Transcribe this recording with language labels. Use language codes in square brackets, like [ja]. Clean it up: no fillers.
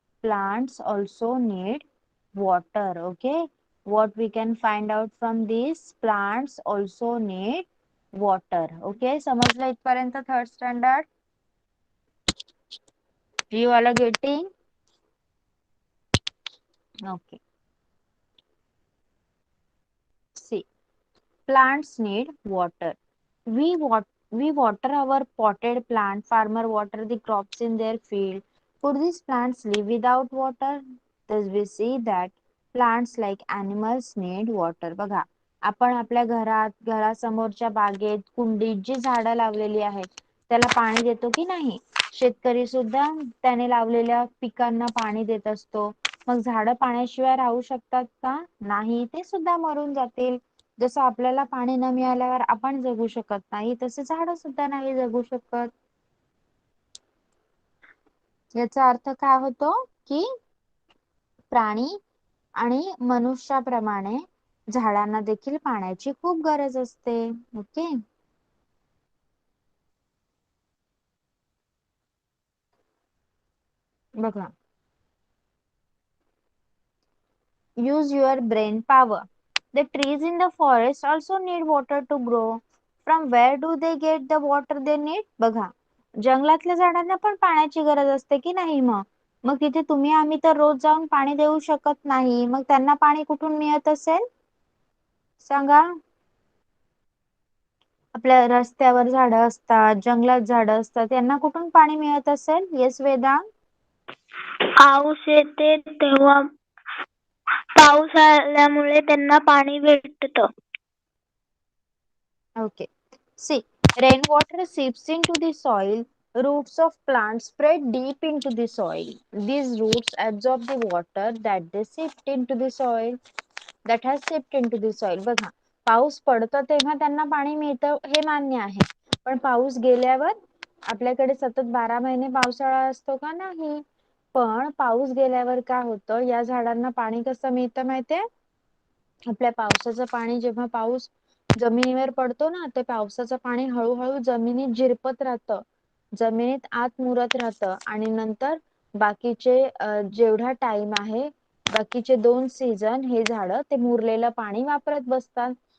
[en] Plants also need water. Okay. What we can find out from this, plants also need water. [mr] Okay, समजलं इथपर्यंत third standard? [en] You all are getting? Okay. See, plants need water. We water our potted plant. Farmer water the crops in their field. Could these plants live without water? Thus we see that plants like animals need water. [mr] बघा, आपण आपल्या घरासमोरच्या बागेत, कुंडीत जी झाडं लावलेली आहेत त्याला पाणी देतो की नाही? शेतकरी सुद्धा त्याने लावलेल्या पिकांना पाणी देत असतो. मग झाडं पाण्याशिवाय राहू शकतात का? नाही, ते सुद्धा मरून जातील. जसं आपल्याला पाणी न मिळाल्यावर आपण जगू शकत नाही, तसे झाडं सुद्धा नाही जगू शकत. याचा अर्थ काय होतो की प्राणी आणि मनुष्याप्रमाणे झाडांना देखील पाण्याची खूप गरज असते. ओके. बघा, [en] use your brain power. The trees in the forest also need water to grow. From where do they get the water they need? [mr] बघा, जंगलातल्या झाडांना पण पाण्याची गरज असते की नाही? मग तिथे तुम्ही आम्ही तर रोज जाऊन पाणी देऊ शकत नाही, मग त्यांना पाणी कुठून मिळत असेल सांगा? आपल्या रस्त्यावर झाडं असतात, जंगलात झाडं असतात, त्यांना कुठून पाणी मिळत असेल? येस वेदांत? पाऊस येते तेव्हा पाऊस आल्यामुळे त्यांना पाणी भेटतं. [en] Okay. See, rainwater seeps into the soil. Roots of plants spread deep into the soil. These roots absorb the water that they sipped into the soil. That has sipped into the soil. [mr] बघा, पाऊस पडतो तेव्हा त्यांना पाणी मिळतं हे मान्य आहे, पण पाऊस गेल्यावर आपल्याकडे सतत 12 महिने पावसाळा असतो का? नाही. पण पाऊस गेल्यावर काय होतं, या झाडांना पाणी कसं मिळतं माहितीये? आपल्या पावसाचं पाणी जेव्हा पाऊस जमिनीवर पडतो ना, ते पावसाचं पाणी हळूहळू जमिनीत झिरपत राहतं, जमिनीत आत मुरत राहतं आणि नंतर बाकीचे जेवढा टाइम आहे, बाकीचे 2 सीझन हे झाडं ते मुरलेलं पाणी वापरत बसतात.